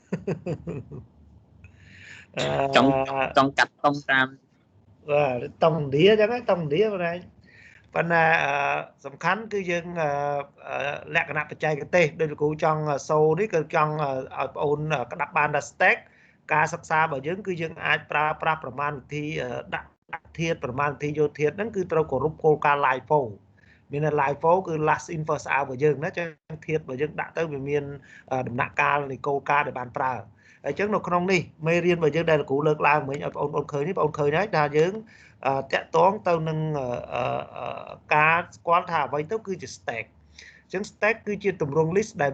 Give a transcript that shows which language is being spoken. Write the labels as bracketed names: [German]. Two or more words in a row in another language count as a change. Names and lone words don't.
[Khmer] ចង់កាត់តង់តាមតង់ឥណ្ឌាអញ្ចឹងតង់ឥណ្ឌាបងឯងប៉ុន្តែសំខាន់គឺយើងលក្ខណៈបច្ចេកទេសដោយលោកគ្រូចង់សូនេះគឺចង់ឲ្យបងអូនក្តាប់បានថា stack ការសិក្សារបស់យើងគឺ យើងអាចប្រើប្រាស់ប្រមាណវិធីដាក់ធាតុប្រមាណវិធីយកធាតុហ្នឹងគឺត្រូវគោរពគោលការណ៍ LIFO មាន LIFO គឺ [English] last in first out [Khmer] របស់យើងណាចឹងធាតុរបស់យើងដាក់ទៅវាមានដំណាក់កាលនៃគោលការណ៍ដែលបានប្រើអញ្ចឹងនៅក្នុងនេះមេរៀនរបស់យើងដែលលោកគ្រូលើកឡើងមិញឲ្យបងប្អូនឃើញនេះបងប្អូនឃើញហើយថាយើងតាក់ទងទៅនឹងការស្គាល់ថាអ្វីទៅគឺជា stack អញ្ចឹង stack គឺជាទម្រង់ list ដែល